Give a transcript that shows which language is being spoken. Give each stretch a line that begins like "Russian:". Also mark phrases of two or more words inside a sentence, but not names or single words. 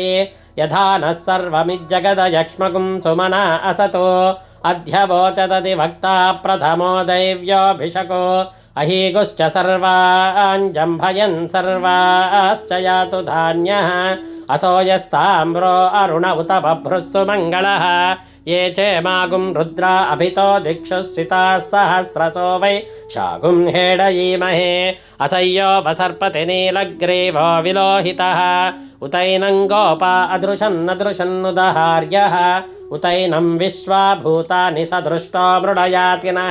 Sanskrit: యథా నః సర్వమిజ్జగదయక్ష్మగుం సుమనా అసతో. అధ్యవోచదది వక్తా ప్రథమో దైవ్యోభిషకో. అహీగుశ్చ సర్వాంజంభయన్ సర్వాశ్చ యాతు ధాన్యః. అసోయస్తామ్రో అరుణ ఉత బభ్రుస్సు మంగళః. ये चेमागुं रुद्रा अभितो दिक्षुः सिताः सहस्रसो वै शागुं हेडयीमहे. असह्यो वसर्पति नीलग्रीवो विलोहितः. उतैनं गोपा अदृशन्नदृशन्नुदहार्यः. उतैनं विश्वा भूतानि सदृष्टो मृडयातिनः.